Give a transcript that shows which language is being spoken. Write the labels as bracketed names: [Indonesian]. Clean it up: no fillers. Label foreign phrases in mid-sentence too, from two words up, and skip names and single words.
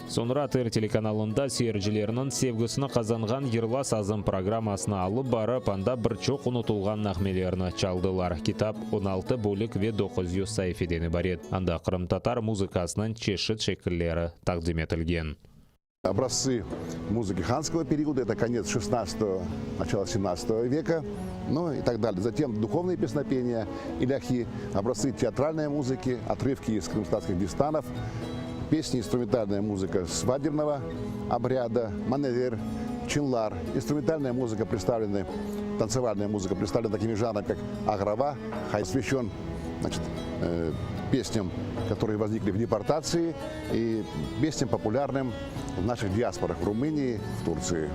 [Crimean Tatar] Sonra TR telekanalında seyircilerinin sevgisini kazangan Yırlas Azım programmasına alıp barıp anda bir çok unutulgan nağmelerini çaldılar. Kitap 16 bölük ve 900 sayfeden ibaret. Anda Kırım Tatar muzikasının çeşit şekilleri takdim etilgen. [Russian] Образцы музыки ханского периода, это конец 16-го, начало 17 века, ну и так далее. Затем духовные песнопения, иляхи, образцы театральной музыки, отрывки из крымстатских дистанов, песни, инструментальная музыка свадебного обряда, маневер, чинлар, инструментальная музыка представлена, танцевальная музыка представлена такими жанрами, как аграва, посвящен, значит, песням, которые возникли в депортации, и песням популярным в наших диаспорах в Румынии, в Турции.